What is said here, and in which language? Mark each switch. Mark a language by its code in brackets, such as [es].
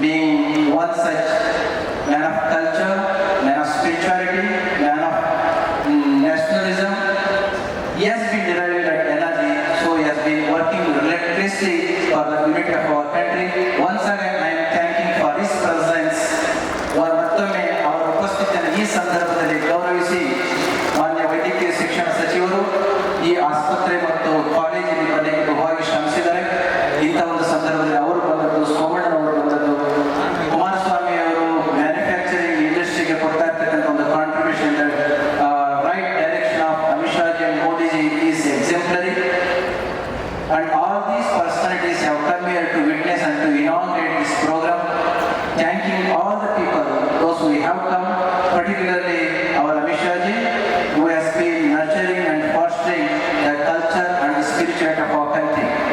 [en] Being one such man of culture, man of spirituality, man of nationalism, he has been deriving that energy, so he has been working relentlessly for the unity of our country. Once again, I am thanking for his presence. [kn] ಮತ್ತೊಮ್ಮೆ ಅವರ ಉಪಸ್ಥಿತಿಯನ್ನು ಈ ಸಂದರ್ಭದಲ್ಲಿ ಗೌರವಿಸಿ ಮಾನ್ಯ ವೈದ್ಯಕೀಯ ಶಿಕ್ಷಣ ಸಚಿವರು ಈ ಆಸ್ಪತ್ರೆ ಮತ್ತು ಕಾಲೇಜಿನ ಬದಲಿಗೆ ಬಹುವಾಗಿ ಶ್ರಮಿಸಿದ್ದಾರೆ. ಇಂಥ ಒಂದು ಸಂದರ್ಭದಲ್ಲಿ ಅವರು ಬಂದದ್ದು, ಸೋಮಣ್ಣನವರು ಬಂದದ್ದು, ಕುಮಾರಸ್ವಾಮಿ ಅವರು ಮ್ಯಾನುಫ್ಯಾಕ್ಚರಿಂಗ್ ಇಂಡಸ್ಟ್ರಿಗೆ ಕೊಡ್ತಾ ಇರ್ತಕ್ಕಂಥ ಒಂದು contribution, [en] Right direction of Amit Shah ji and Modi ji is exemplary. And all these personalities have come here to witness and to inaugurate this program. Thanking all the people, those who have come, particularly our Amit Shah ji, who has been nurturing and fostering the culture and the spirituality of our country.